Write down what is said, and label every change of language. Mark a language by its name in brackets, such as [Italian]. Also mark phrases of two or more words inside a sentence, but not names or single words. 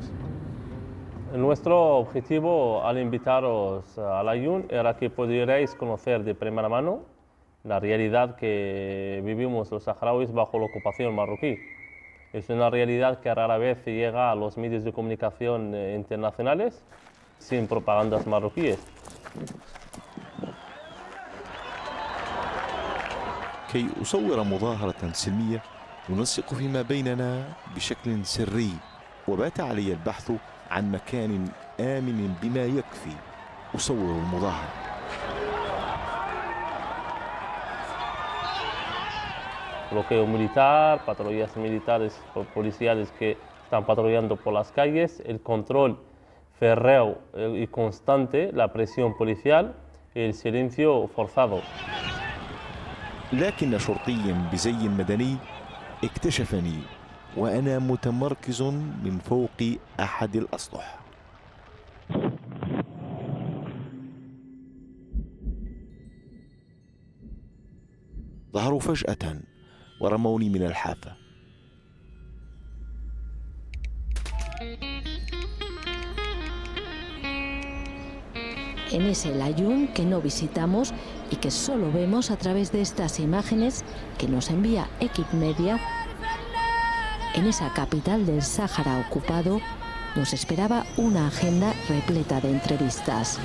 [Spanish] Nuestro objetivo al invitaros al Aaiún era que pudierais conocer de primera mano la realidad que vivimos los saharauis bajo la ocupación marroquí. Es una realidad que rara vez llega a los medios de comunicación internacionales sin propagandas marroquíes. [Arabic] كي أصور مظاهرة سلمية ننسق فيما بيننا بشكل سري وبات علي البحث عن مكان آمن بما يكفي أصور المظاهرة. [Spanish] Bloqueo militar, patrullas militares policiales que están patrullando por las calles, el control férreo y constante, la presión policial y el silencio forzado. [Arabic] لكن شرطي بزي مدني اكتشفني وأنا متمركز من فوق أحد الأسطح. ظهروا فجأة ورموني من الحافة. [Spanish] En ese Layún que no visitamos y que solo vemos a través de estas imágenes que nos envía Equipmedia, en esa capital del Sáhara ocupado, nos esperaba una agenda repleta de entrevistas.